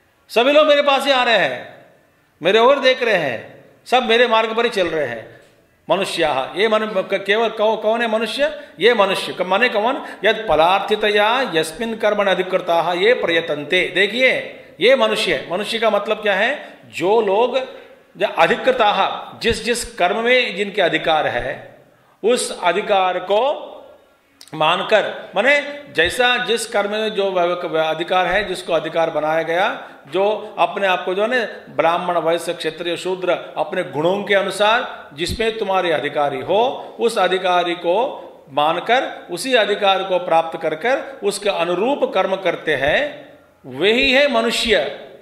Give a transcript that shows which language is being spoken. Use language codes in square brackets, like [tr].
[hi] सभी लोग मेरे पास ही आ रहे हैं, मेरे ओर देख रहे हैं, सब मेरे मार्ग पर ही चल रहे हैं। मनुष्य, ये केवल कौन है मनुष्य? ये मनुष्य माने कौन? [sa] यद फलार्थितया यस्मिन् कर्मणि अधिकृताः ये प्रयतन्ते। [hi] देखिए ये मनुष्य का मतलब क्या है? जो लोग अधिकृताः, जिस कर्म में जिनके अधिकार है उस अधिकार को मानकर, माने जैसा जिस कर्म में जो अधिकार है, जिसको अधिकार बनाया गया, जो अपने आप को जो है ब्राह्मण वैश्य क्षत्रिय शूद्र अपने गुणों के अनुसार जिसमें तुम्हारे अधिकारी हो, उस अधिकारी को मानकर उसी अधिकार को प्राप्त कर उसके अनुरूप कर्म करते हैं, वही है मनुष्य।